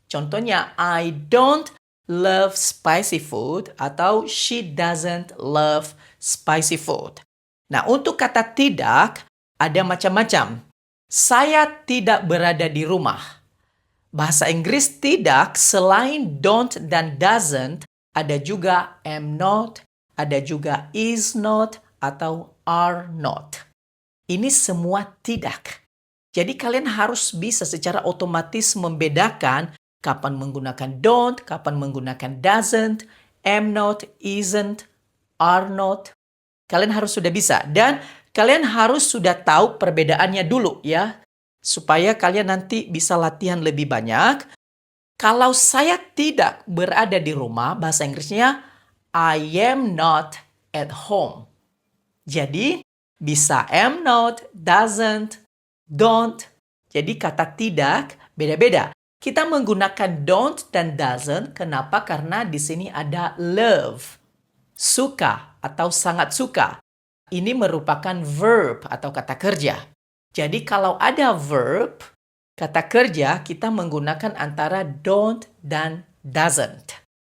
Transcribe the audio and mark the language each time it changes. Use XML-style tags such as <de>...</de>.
<id>Contohnya,</id> <en>I don't love spicy food</en> <id>atau</id> <en>she doesn't love spicy food.</en> <id>Nah, untuk kata tidak, ada macam-macam. Saya tidak berada di rumah. Bahasa Inggris tidak, selain don't dan doesn't, ada juga am not, ada juga is not, atau are not. Ini semua tidak. Jadi kalian harus bisa secara otomatis membedakan kapan menggunakan don't, kapan menggunakan doesn't, am not, isn't, are not. Kalian harus sudah bisa. Dan kalian harus sudah tahu perbedaannya dulu ya. Supaya kalian nanti bisa latihan lebih banyak. Kalau saya tidak berada di rumah, bahasa Inggrisnya</id> <en>I am not at home.</en> <id>Jadi, bisa am not, doesn't, don't. Jadi, kata tidak beda-beda. Kita menggunakan don't dan doesn't. Kenapa? Karena di sini ada love. Suka atau sangat suka. Ini merupakan verb atau kata kerja. Jadi, kalau ada verb, kata kerja, kita menggunakan antara don't dan doesn't.</id>